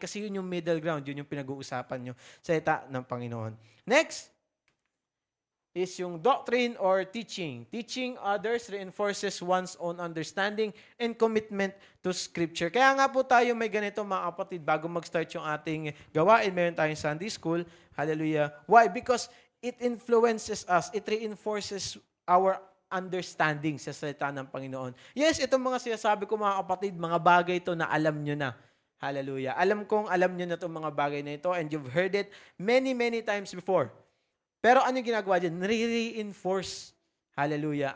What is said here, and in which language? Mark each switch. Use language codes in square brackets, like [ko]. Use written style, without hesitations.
[tl] Kasi yun yung middle ground, yun yung pinag-uusapan nyo sa salita ng Panginoon. [en] Next is yung doctrine or teaching. Teaching others reinforces one's own understanding and commitment to Scripture. [tl] Kaya nga po tayo may ganito, mga kapatid, bago mag-start yung ating gawain, meron tayong Sunday School. Hallelujah. Why? [en] Because it influences us. It reinforces our understanding [tl] sa salita ng Panginoon. Yes, itong mga sinasabi ko, mga kapatid, mga bagay ito na alam nyo na. Hallelujah. Alam kong alam nyo na itong mga bagay na ito [en] and you've heard it many, many times before. [tl] Pero ano yung ginagawa dyan? Re-reinforce. Hallelujah.